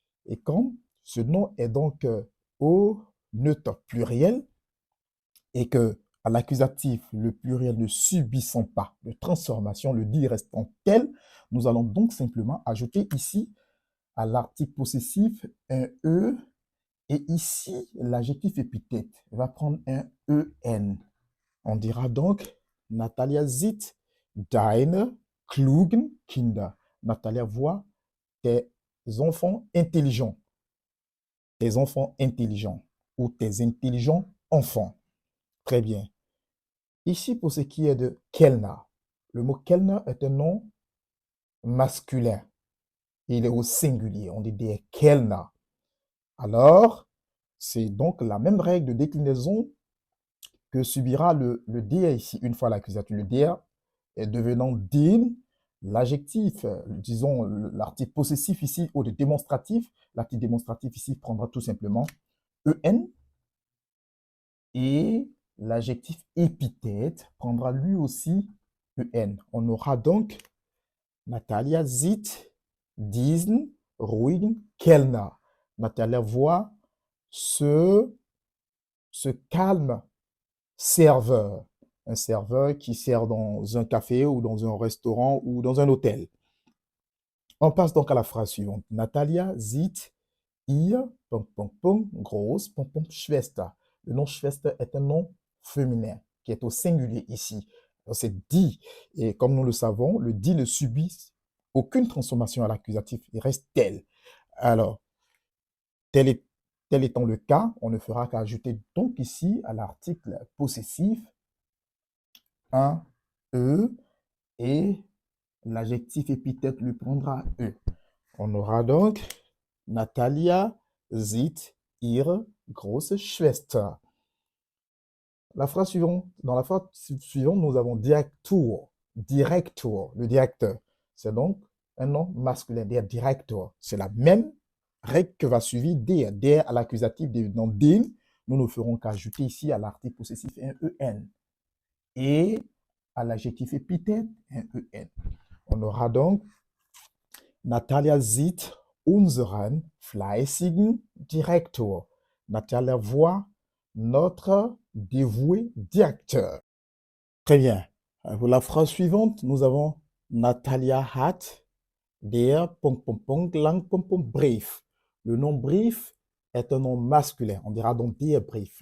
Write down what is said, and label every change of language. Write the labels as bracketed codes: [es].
[fr] Et quand ce nom est donc au neutre pluriel et que à l'accusatif, le pluriel ne subissant pas de transformation, le die restant tel, nous allons donc simplement ajouter ici à l'article possessif un E et ici l'adjectif épithète va prendre un EN. On dira donc [de] Natalia sieht deine klugen Kinder. [fr] Natalia voit tes enfants intelligents. Tes enfants intelligents ou tes intelligents enfants. Très bien. Ici, pour ce qui est de Kellner, le mot Kellner est un nom masculin. Il est au singulier. On dit des Kellner. Alors, c'est donc la même règle de déclinaison que subira le der ici, une fois l'accusateur. Le der est devenant den, l'adjectif, disons l'article possessif ici, ou de démonstratif, l'article démonstratif ici prendra tout simplement en, et l'adjectif épithète prendra lui aussi en. On aura donc [de] Natalia sieht diesen ruhigen Kellner. [fr] Natalia voit ce calme serveur. Un serveur qui sert dans un café ou dans un restaurant ou dans un hôtel. On passe donc à la phrase suivante. [de] Natalia sieht ihr, groß, Schwester. [fr] Le nom Schwester est un nom féminin qui est au singulier ici. C'est die. Et comme nous le savons, le die ne subit aucune transformation à l'accusatif. Il reste tel. Alors, tel étant le cas, on ne fera qu'ajouter donc ici à l'article possessif un E et l'adjectif épithète lui prendra E. On aura donc [de] Natalia sieht ihre große Schwester. [fr] La phrase suivante, dans la phrase suivante, nous avons Direktor. Director, le directeur. C'est donc un nom masculin, der Director. C'est la même règle que va suivre der. Der à l'accusatif devenant den, nous ne ferons qu'ajouter ici à l'article possessif un en. Et à l'adjectif épithète un en. On aura donc [de] Natalia sieht unseren fleißigen Direktor. [fr] Natalia voit notre dévoué directeur. Très bien. Pour la phrase suivante, nous avons [de] Natalia hat der lang brief. [fr] Le nom brief est un nom masculin. On dira donc der brief.